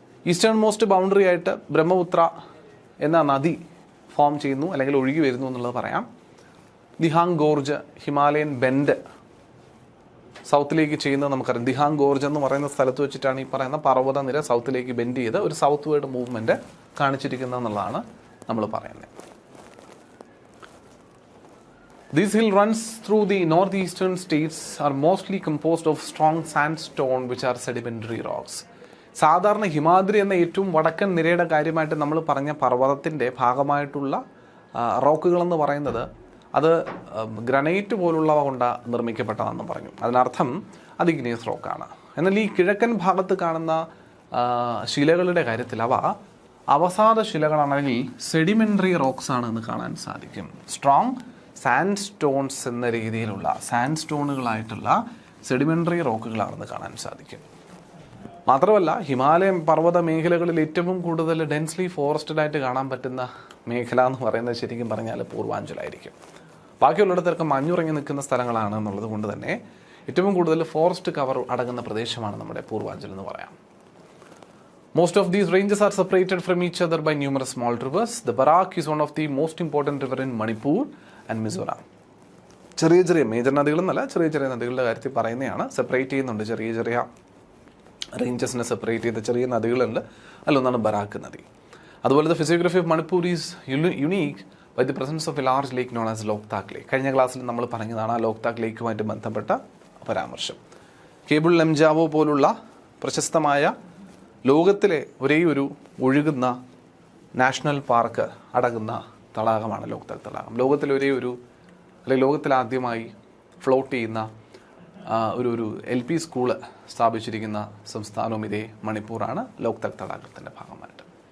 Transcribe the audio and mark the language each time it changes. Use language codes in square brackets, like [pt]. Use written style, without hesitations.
[ml] Eastern most boundary ആയിട്ട് ബ്രഹ്മപുത്ര എന്ന നദി ഫോം ചെയ്യുന്നു അല്ലെങ്കിൽ ഒഴുകി വരുന്നു എന്നുള്ളത് പറയാം. ദിഹാങ് ഗോർജ്, ഹിമാലയൻ ബെൻഡ് സൗത്തിലേക്ക് ചെയ്യുന്നത് നമുക്കറിയാം. ദിഹാങ് ഗോർജ് എന്ന് പറയുന്ന സ്ഥലത്ത് വെച്ചിട്ടാണ് ഈ പറയുന്ന പർവ്വത നിര സൗത്തിലേക്ക് ബെൻഡ് ചെയ്ത് ഒരു സൗത്ത് വേർഡ് മൂവ്മെൻറ്റ് കാണിച്ചിരിക്കുന്നത് എന്നുള്ളതാണ് നമ്മൾ പറയുന്നത്. [en] This hill runs through the northeastern states are mostly composed of strong sandstone which are sedimentary rocks. [ml] സാധാരണ ഹിമാദ്രി എന്ന ഏറ്റവും വടക്കൻ നിരയുടെ കാര്യമായിട്ട് നമ്മൾ പറഞ്ഞ പർവ്വതത്തിൻ്റെ ഭാഗമായിട്ടുള്ള റോക്കുകളെന്ന് പറയുന്നത് അത് ഗ്രാനൈറ്റ് പോലുള്ളവ കൊണ്ട് നിർമ്മിക്കപ്പെട്ടതാണെന്ന് പറഞ്ഞു. അതിനർത്ഥം അത് ഇഗ്നിയസ് റോക്കാണ്. എന്നാൽ ഈ കിഴക്കൻ ഭാഗത്ത് കാണുന്ന ശിലകളുടെ കാര്യത്തിൽ അവ അവസാദ ശിലകളാണെങ്കിൽ സെഡിമെൻ്ററി റോക്സ് ആണെന്ന് കാണാൻ സാധിക്കും. സ്ട്രോങ് സാൻഡ് സ്റ്റോൺസ് എന്ന രീതിയിലുള്ള സാൻഡ് സ്റ്റോണുകളായിട്ടുള്ള സെഡിമെൻ്ററി റോക്കുകളാണെന്ന് കാണാൻ സാധിക്കും. മാത്രമല്ല ഹിമാലയൻ പർവ്വത മേഖലകളിൽ ഏറ്റവും കൂടുതൽ ഡെൻസ്ലി ഫോറസ്റ്റഡ് ആയിട്ട് കാണാൻ പറ്റുന്ന മേഖല എന്ന് പറയുന്നത് ശരിക്കും പറഞ്ഞാൽ പൂർവാഞ്ചലായിരിക്കും. ബാക്കിയുള്ളിടത്തൊക്കെ മഞ്ഞുറങ്ങി നിൽക്കുന്ന സ്ഥലങ്ങളാണ് എന്നുള്ളത് കൊണ്ട് തന്നെ ഏറ്റവും കൂടുതൽ ഫോറസ്റ്റ് കവർ അടങ്ങുന്ന പ്രദേശമാണ് നമ്മുടെ പൂർവാഞ്ചൽ എന്ന് പറയാം. [en] Most of these ranges are separated from each other by numerous small rivers. The Barak is one of the most important river in Manipur and Mizoram. [ml] ചെറിയ ചെറിയ മേജർ നദികളെന്നല്ല, ചെറിയ ചെറിയ നദികളുടെ കാര്യത്തിൽ പറയുന്നതാണ്. സെപ്പറേറ്റ് ചെയ്യുന്നുണ്ട്, ചെറിയ ചെറിയ റേഞ്ചസിനെ സെപ്പറേറ്റ് ചെയ്ത ചെറിയ നദികളുണ്ട്. അതിലൊന്നാണ് ബറാക്ക് നദി. അതുപോലെ [en] the physiography of Manipur is unique by the presence of a large lake known as Loktak Lake. [ml] കഴിഞ്ഞ ക്ലാസ്സിൽ നമ്മൾ പറഞ്ഞതാണ് ആ ലോക്താക് ലേക്കുമായിട്ട് ബന്ധപ്പെട്ട പരാമർശം. കേബിൾ ലംജാവോ പോലുള്ള പ്രശസ്തമായ ലോകത്തിലെ ഒരേ ഒരു ഒഴുകുന്ന നാഷണൽ പാർക്ക് അടങ്ങുന്ന തടാകമാണ് ലോക്താക് തടാകം. ലോകത്തിലെ ഒരേ ഒരു അല്ലെങ്കിൽ ലോകത്തിലാദ്യമായി ഫ്ലോട്ട് ചെയ്യുന്ന ഒരു LP സ്കൂള് സ്ഥാപിച്ചിരിക്കുന്ന സംസ്ഥാനവും ഇതേ മണിപ്പൂറാണ്, ലോക്താക് തടാകത്തിൻ്റെ ഭാഗമായിട്ട്.